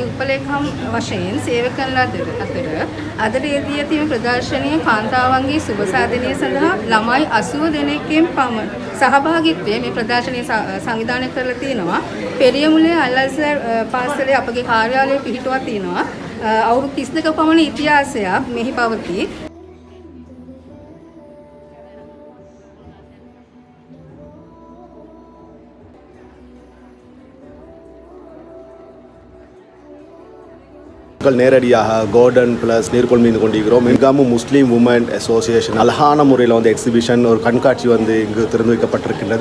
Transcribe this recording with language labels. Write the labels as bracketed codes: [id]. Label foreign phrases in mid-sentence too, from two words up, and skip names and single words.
[si] උපලේකම් වශයෙන් සේවය කරන අතර අදට යෙදී ඇති මේ ප්‍රදර්ශනීය කාන්තාවන්ගේ සුබ සාධනය සඳහා ළමයි 80 දෙනෙක්ගෙන් පමණ සහභාගීත්වයේ මේ ප්‍රදර්ශනය සංවිධානය කරලා තිනවා. පෙරියමුලේ අල්-අස්හර් පාසලේ අපගේ කාර්යාලය පිහිටුවා තිනවා. අවුරුදු 32ක පමණ ඉතිහාසයක් මෙහි පවතී. [ta] நேரடியாக கோல்டன் ப்ளஸ் நீர்கொள் மீது கொண்டிருக்கிறோம். மிகவும் முஸ்லீம் உமன் அசோசியேஷன் அழகான முறையில் வந்து எக்ஸிபிஷன் ஒரு கண்காட்சி வந்து இங்கு திறந்து வைக்கப்பட்டிருக்கின்றது.